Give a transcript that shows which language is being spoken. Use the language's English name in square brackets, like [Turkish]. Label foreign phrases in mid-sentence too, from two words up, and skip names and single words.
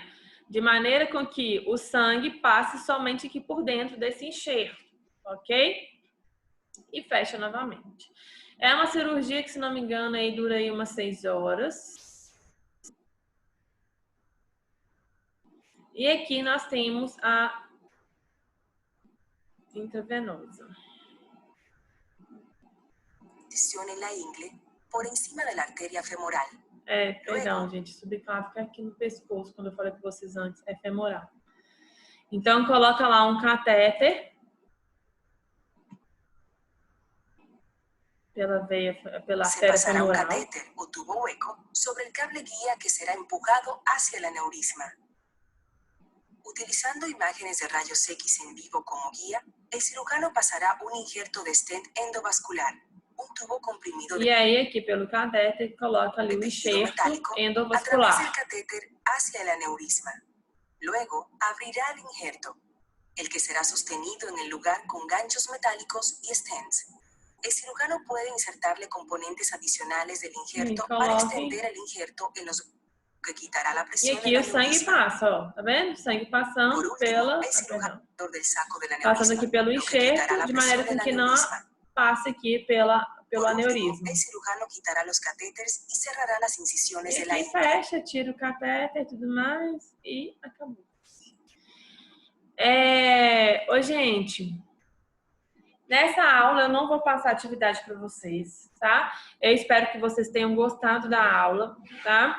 [Portuguese] De maneira com que o sangue passe somente aqui por dentro desse enxerto, ok? E fecha novamente. É uma cirurgia que, se não me engano, aí dura aí umas 6 horas. E aqui nós temos a intravenosa. [Spanish] Incisión en la ingle, por encima de la arteria femoral. [Portuguese] Perdão, gente, subclávica aqui no pescoço, quando eu falei com vocês antes, é femoral. Então, coloca lá um catéter pela veia, pela artéria femoral. [Spanish] Se pasará un catéter o tubo hueco sobre el cable guía que será empujado hacia el aneurisma. Utilizando imágenes de rayos X en vivo como guía, el cirujano pasará un injerto de stent endovascular, un tubo comprimido [Portuguese] e aí aqui pelo catéter coloca ali o enxerto endovascular. [Spanish] A través del catéter hacia el aneurisma. Luego abrirá el injerto, el que será sostenido en el lugar con ganchos metálicos y stents. El cirujano puede insertarle componentes adicionales del injerto para extender el injerto en los que quitará la presión. [Portuguese] E aqui o sangue passa, ó, tá vendo? O sangue passando passando aqui pelo enxerto, de maneira que não passe aqui pelo aneurisma. [Spanish] El cirujano quitará los catéteres y cerrará las incisiones [Portuguese] e [Spanish] de la [Portuguese] aqui fecha, tira o catéter e tudo mais e acabou. Ô, gente, Nessa aula eu não vou passar atividade para vocês, tá? Eu espero que vocês tenham gostado da aula, tá?